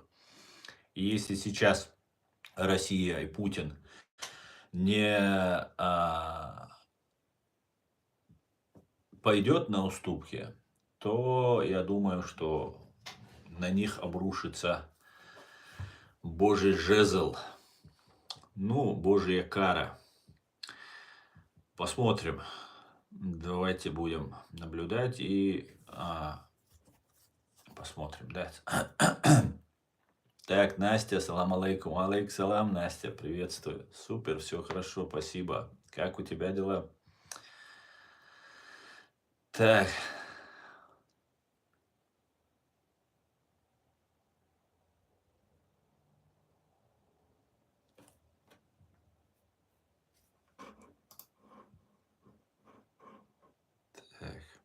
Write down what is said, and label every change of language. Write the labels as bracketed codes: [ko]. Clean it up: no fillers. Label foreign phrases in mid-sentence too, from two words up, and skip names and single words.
[ru] И если сейчас Россия и Путин не пойдет на уступки, то я думаю, что на них обрушится Божий жезл, ну, Божья кара. Посмотрим. Давайте будем наблюдать и посмотрим, да. Так, Настя, [ar] سلام عليكم عليك سلام, [ru] Настя, приветствую. Супер, все хорошо, спасибо. Как у тебя дела? Так. Так.